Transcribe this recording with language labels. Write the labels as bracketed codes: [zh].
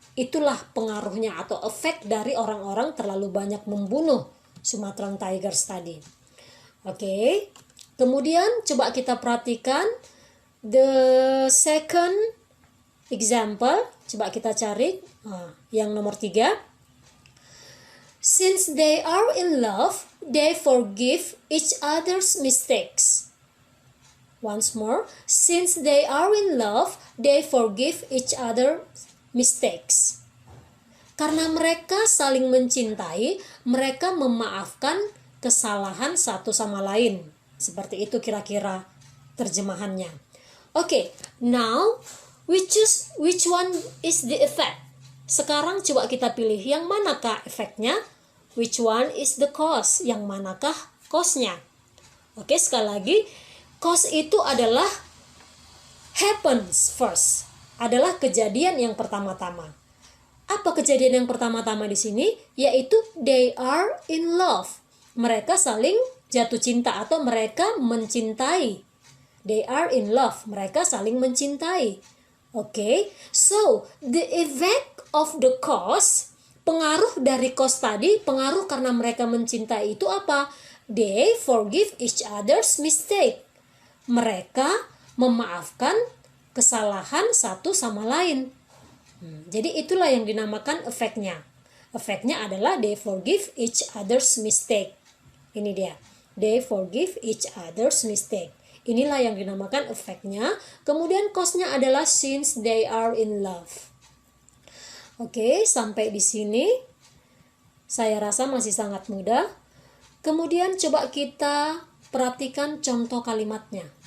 [id] Itulah pengaruhnya atau efek dari orang-orang terlalu banyak membunuh Sumatran tigers tadi. Oke. Kemudian coba kita perhatikan [en] the second example. [id] Coba kita cari yang nomor 3. [en] Since they are in love, they forgive each other's mistakes. Once more, since they are in love, they forgive each other's mistakes. [id] Karena mereka saling mencintai, mereka memaafkan kesalahan satu sama lain. Seperti itu kira-kira terjemahannya. [en] Okay, now we choose which one is the effect. [id] Sekarang coba kita pilih yang manakah efeknya, [en] which one is the cause, [id] yang manakah cause-nya. Oke, sekali lagi, cause itu adalah [en] happens first, [id] adalah kejadian yang pertama-tama. Apa kejadian yang pertama-tama di sini? Yaitu [en] they are in love. [id] Mereka saling jatuh cinta atau mereka mencintai. [en] They are in love. [id] Mereka saling mencintai. [en] Okay, so the effect of the cause, [id] pengaruh dari cause tadi, pengaruh karena mereka mencintai itu apa? [en] They forgive each other's mistake. [id] Mereka memaafkan kesalahan satu sama lain. Jadi itulah yang dinamakan efeknya. Efeknya adalah [en] they forgive each other's mistake. [id] Ini dia. [en] They forgive each other's mistake. [id] Inilah yang dinamakan efeknya. Kemudian cause-nya adalah [en] since they are in love. [id] Oke, sampai di sini saya rasa masih sangat mudah. Kemudian coba kita perhatikan contoh kalimatnya.